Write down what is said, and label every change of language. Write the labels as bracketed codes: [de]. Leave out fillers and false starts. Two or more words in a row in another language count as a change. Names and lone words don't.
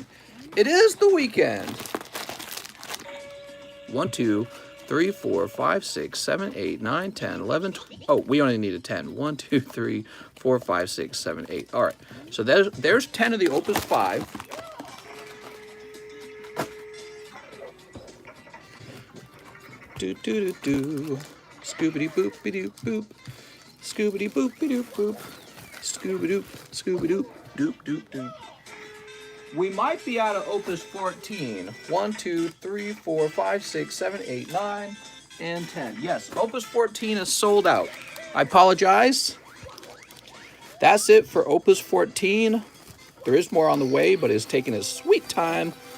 [en] It is the weekend. 1, 2, 3, 4, 5, 6, 7, 8, 9, 10, 11, 12. Oh, we only need a 10. 1, 2, 3, 4, 5, 6, 7, 8. All right. So there's 10 of the Opus 5. Do do do do. Scoobity boopy doo boop. Scoobity boopy doo boop. Scooby doop, Scooby doop, doop doop doop. We might be out of Opus 14. 1, 2, 3, 4, 5, 6, 7, 8, 9, and 10. Yes, Opus 14 is sold out. I apologize. That's it for Opus 14. There is more on the way, but it's taking its sweet time.